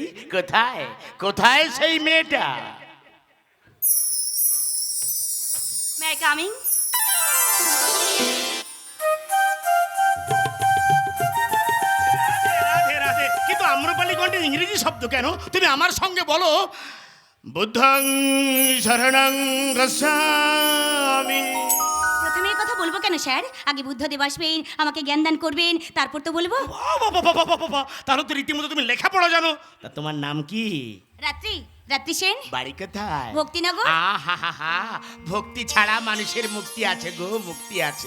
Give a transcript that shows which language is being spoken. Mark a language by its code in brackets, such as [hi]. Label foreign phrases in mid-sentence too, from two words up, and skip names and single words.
[bn] কোথায় কোথায় সেই মেয়েটা? [en] me coming [bn] রাধে রাধে। কিন্তু আম্রপালি কণ্ঠে ইংরেজি শব্দ কেন? তুমি আমার সঙ্গে বলো, [pi] বুদ্ধং শরণং গচ্ছামি। [bn] প্রথমে কথা বলবো কেন স্যার আগে বুদ্ধদেব আসবেন আমাকে জ্ঞান দান করবেন তারপর তো বলবো বাবা, তাহলে তো রীতিমতো তুমি লেখাপড়া জানো। তা তোমার নাম কি? রাত্রি সেন বাড়ি কোথায়? ভক্তিনগর আহা, ভক্তি ছাড়া মানুষের মুক্তি আছে গো, মুক্তি আছে।